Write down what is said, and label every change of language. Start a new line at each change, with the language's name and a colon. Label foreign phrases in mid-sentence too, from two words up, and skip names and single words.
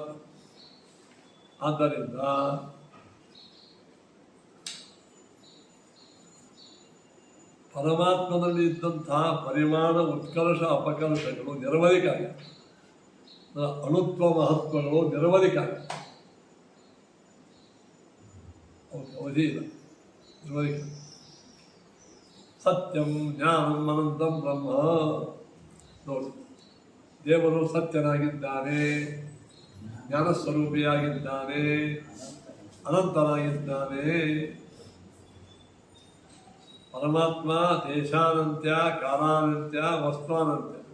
Kannada: ಆದ್ದರಿಂದ ಪರಮಾತ್ಮನಲ್ಲಿ ಇದ್ದಂತಹ ಪರಿಮಾಣ ಉತ್ಕರ್ಷ ಅಪಕರ್ಷಗಳು ನಿರವಧಿಕಾರಿ, ಅಣುತ್ವ ಮಹತ್ವಗಳು ನಿರವಧಿಕಾರಿ, ಅವಧಿ ಇಲ್ಲ, ನಿರವಧಿಕಾರಿ.
Sanskrit: ಸತ್ಯಂ ಜ್ಞಾನಂ ಅನಂತಂ ಬ್ರಹ್ಮ.
Kannada: ನೋಡಿ, ದೇವರು ಸತ್ಯನಾಗಿದ್ದಾನೆ, ಜ್ಞಾನಸ್ವರೂಪಿಯಾಗಿದ್ದಾನೆ, ಅನಂತನಾಗಿದ್ದಾನೆ. ಪರಮಾತ್ಮ ದೇಶಾನಂತ್ಯ, ಕಾಲಾನಂತ್ಯ, ವಸ್ತಾನಂತ್ಯ.